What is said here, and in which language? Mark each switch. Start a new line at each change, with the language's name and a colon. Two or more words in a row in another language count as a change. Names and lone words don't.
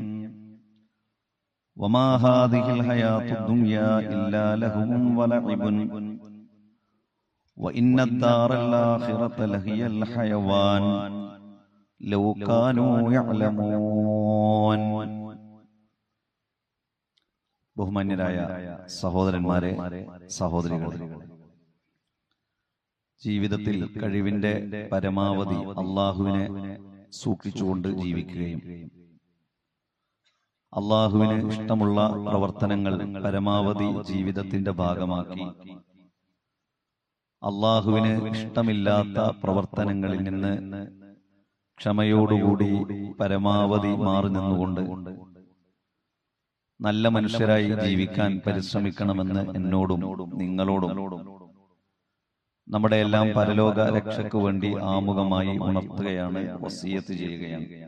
Arabic: وما هذه الحياة الدنيا إلا لهو ولعب وإن الدار الآخرة لهي الحيوان لو كانوا يعلمون.
Malayalam: ബഹുമാന്യരായ സഹോദരന്മാരെ, സഹോദരികളെ, ജീവിതത്തിൽ കഴിവിന്റെ പരമാവധി അള്ളാഹുവിനെ സൂക്ഷിച്ചുകൊണ്ട് ജീവിക്കുകയും അള്ളാഹുവിന് ഇഷ്ടമുള്ള പ്രവർത്തനങ്ങൾ പരമാവധി ജീവിതത്തിന്റെ ഭാഗമാക്കി അള്ളാഹുവിന് ഇഷ്ടമില്ലാത്ത പ്രവർത്തനങ്ങളിൽ നിന്ന് ക്ഷമയോടുകൂടി പരമാവധി മാറി നിന്നുകൊണ്ട് നല്ല മനുഷ്യരായി ജീവിക്കാൻ പരിശ്രമിക്കണമെന്ന് എന്നോടും നിങ്ങളോടും നമ്മുടെ എല്ലാം പരലോക രക്ഷയ്ക്ക് വേണ്ടി ആമുഖമായി ഉണർത്തുകയാണ്, വസിയത്ത് ചെയ്യുകയാണ്.